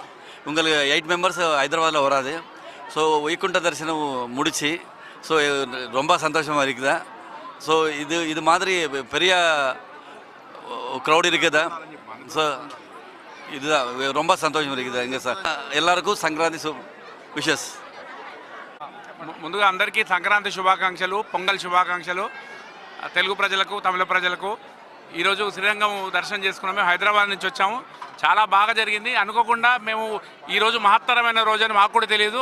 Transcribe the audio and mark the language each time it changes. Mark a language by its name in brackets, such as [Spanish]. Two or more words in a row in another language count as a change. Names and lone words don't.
[Tamil] உங்களுக்கு 8 மெம்பர்ஸ் ஹைதராபாத்தில் வராது. ஸோ வைகுண்ட தரிசனம் முடிச்சு ஸோ ரொம்ப சந்தோஷமாக இருக்குதா. ஸோ இது மாதிரி பெரிய க்ரௌட் இருக்குதா. ஸோ இதுதான் ரொம்ப சந்தோஷம் இருக்குது இங்கே సార్. எல்லாருக்கும் సంక్రాంతి విషెస్. [Telugu] ముందుగా అందరికీ సంక్రాంతి శుభాకాంక్షలు, పొంగల్ శుభాకాంక్షలు. తెలుగు ప్రజలకు, తమిళ ప్రజలకు. ఈరోజు శ్రీరంగం దర్శనం చేసుకున్నాము. హైదరాబాద్ నుంచి వచ్చాము. చాలా బాగా జరిగింది. అనుకోకుండా మేము ఈరోజు మహత్తరమైన రోజు అని మాకు కూడా తెలియదు.